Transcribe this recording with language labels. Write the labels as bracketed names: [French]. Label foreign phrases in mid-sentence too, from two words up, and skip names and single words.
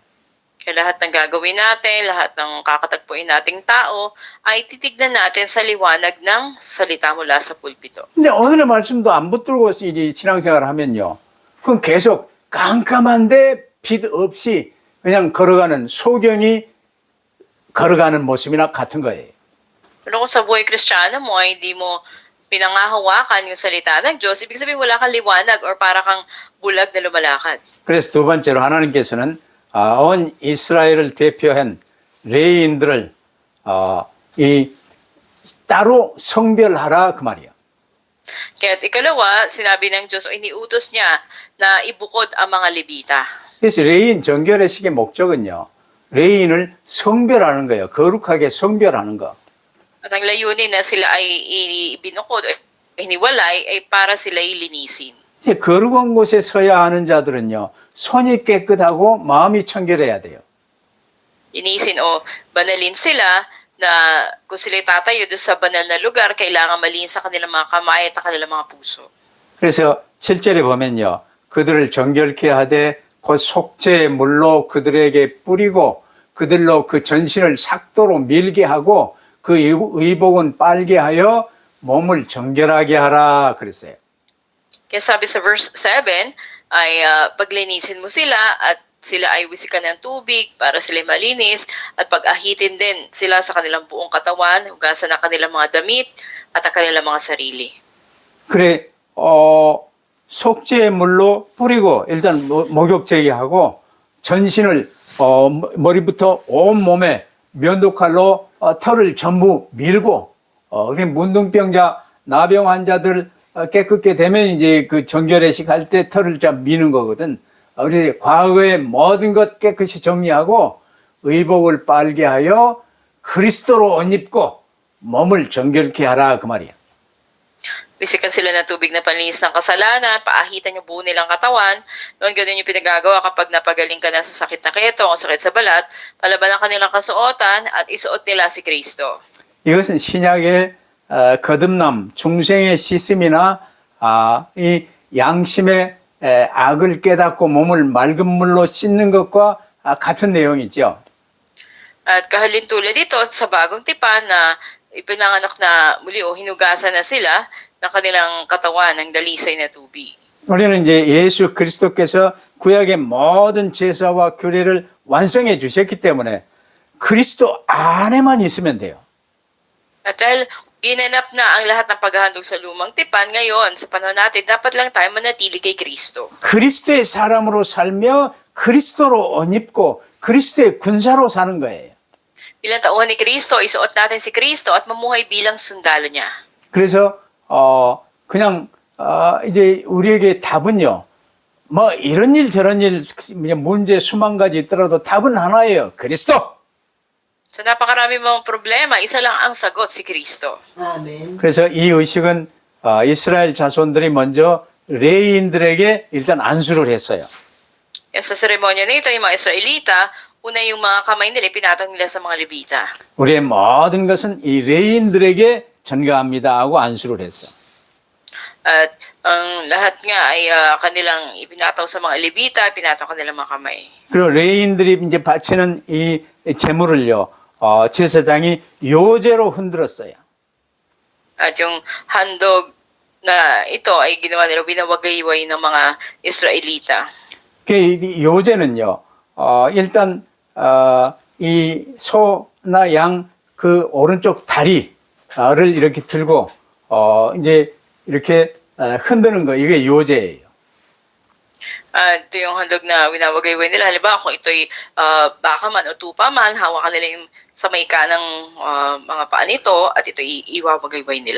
[Filipino] Kaya lahat ng gagawin natin, lahat ng kakatagpuin nating tao, ay titignan natin sa liwanag ng salita mula sa pulpito. [Korean] 근데 오늘의 말씀도 안 붙들고 이 신앙생활을 하면요. 그건 계속 깜깜한데 빛 없이 그냥 걸어가는 소경이 걸어가는 모습이나 같은 거예요. [Filipino] Pero kung sa buhay Kristiyano mo ay hindi mo pinangahawakan yung salita ng Diyos, ibig sabihin wala kang liwanag or para kang bulag na lumalakad. [Korean] 그래서 두 번째로 하나님께서는 온 이스라엘을 대표한 레위인들을 이 따로 성별하라 그 말이야. [Filipino] Kaya ikalawa, sinabi ng Diyos o iniutos niya na ibukod ang mga Levita. [Korean] 그래서 레위인 정결의 식의 목적은요. 레위인을 성별하는 거예요. 거룩하게 성별하는 거. [Filipino] At ang layunin na sila ay ibinukod o hiniwalay ay para sila linisin. [Korean] 이제 거룩한 곳에 서야 하는 자들은요. 손이 깨끗하고 마음이 청결해야 돼요. [Filipino] Linisin o banalin sila na kung sila tatayo doon sa banal na lugar, kailangan malinis sa kanilang mga kamay at kanilang mga puso. [Korean] 그래서 7절에 보면요. 그들을 정결케 하되 곧 속죄의 물로 그들에게 뿌리고 그들로 그 전신을 삭도로 밀게 하고 그 의복은 빨게 하여 몸을 정결하게 하라 그랬어요. [Filipino] Kaya sabi sa verse 7 ay paglinisin mo sila at sila ay wisikan ng tubig para sila malinis at pag-ahitin din sila sa kanilang buong katawan, hugasan ang kanilang mga damit at ang kanilang mga sarili. [Korean] 그래 속죄의 물로 뿌리고 일단 목욕 제기하고 전신을 머리부터 온 몸에 면도칼로 털을 전부 밀고 문둥병자 나병 환자들 깨끗게 되면 이제 그 정결회식 할 때 털을 좀 미는 거거든. 우리 과거의 모든 것 깨끗이 정리하고 의복을 빨게 하여 그리스도로 옷 입고 몸을 정결케 하라 그 말이야. [Filipino] Bisikan sila ng tubig na panlinis ng kasalanan, paahitan yung buo nilang katawan. Noon ganun yung pinagagawa kapag napagaling ka na sa sakit na keto o sakit sa balat, palaban ang kanilang kasuotan at isuot nila si Kristo. [Korean] 이것은 신약의 거듭남, 중생의 씻음이나 이 양심의 악을 깨닫고 몸을 맑은 물로 씻는 것과 같은 내용이죠. [Filipino] At kahalintulad dito sa bagong tipan na ipinanganak na muli o hinugasan na sila ng kanilang katawan ng dalisay na tubig. [Korean] 우리는 이제 예수 그리스도께서 구약의 모든 제사와 규례를 완성해 주셨기 때문에 그리스도 안에만 있으면 돼요. [Filipino] At dahil ginanap na ang lahat ng paghahandog sa lumang tipan, ngayon sa panahon natin, dapat lang tayo manatili kay Kristo. [Korean] 그리스도의 사람으로 살며 그리스도로 옷 입고 그리스도의 군사로 사는 거예요. [Filipino] Bilang tauhan ni Kristo, isuot natin si Kristo at mamuhay bilang sundalo niya. [Korean] 그래서 그냥 이제 우리에게 답은요. 뭐 이런 일 저런 일 문제 수만 가지 있더라도 답은 하나예요. 그리스도. [Filipino] So napakarami mong problema, isa lang ang sagot, si Kristo. [Korean] 아멘. 그래서 이 의식은 이스라엘 자손들이 먼저 레위인들에게 일단 안수를 했어요. [Filipino] Yan sa seremonya na ito, yung mga Israelita, una yung mga kamay nila, pinatong nila sa mga Levita. [Korean] 우리의 모든 것은 이 레위인들에게 전가합니다 하고 안수를 했어. [Filipino] At ang lahat nga ay kanilang ipinataw sa mga Levita, pinataw kanilang mga kamay. [Korean] 그리고 레위인들이 이제 바치는 이 제물을요. 제사장이 요제로 흔들었어요. [Filipino] At yung handog na ito ay ginawa nila, binawagayway ng mga Israelita. [Korean] 그 요제는요. 일단 이 소나 양 그 오른쪽 다리를 이렇게 들고 이제 이렇게 흔드는 거 이게 요제예요. [Filipino] Ito yung handog na winawagayway nila. Halimbawa, kung ito'y baka man o tupa man, hawakan nila yung sa may kanang mga paa nito at ito'y iwawagayway nila.